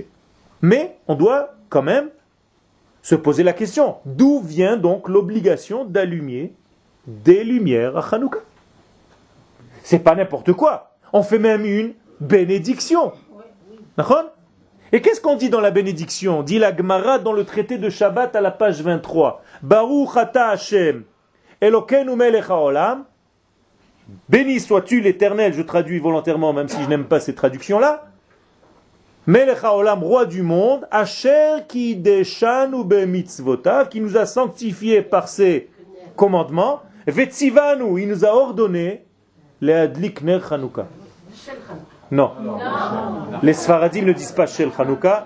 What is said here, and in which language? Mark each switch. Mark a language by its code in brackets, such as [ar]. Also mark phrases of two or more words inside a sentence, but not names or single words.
[fr] Mais on doit quand même se poser la question, d'où vient donc l'obligation d'allumer des lumières à Hanouka? C'est pas n'importe quoi. On fait même une bénédiction. D'accord? Et qu'est-ce qu'on dit dans la bénédiction? Dit la Gemara dans le traité de Shabbat à la page 23. [he] ברוך אתה השם אלוקינו מלך העולם. [fr] Béni sois-tu l'Éternel, je traduis volontairement, même si je n'aime pas ces traductions-là. [he] מלך העולם, [fr] roi du monde, [he] אשר קדשנו במצוותיו, [fr] qui nous a sanctifiés par ses commandements. Vetzivanu, il nous a ordonné [he] להדליק נר חנוכה. [fr] Non. Les Sfaradim ne disent pas [he] של חנוכה.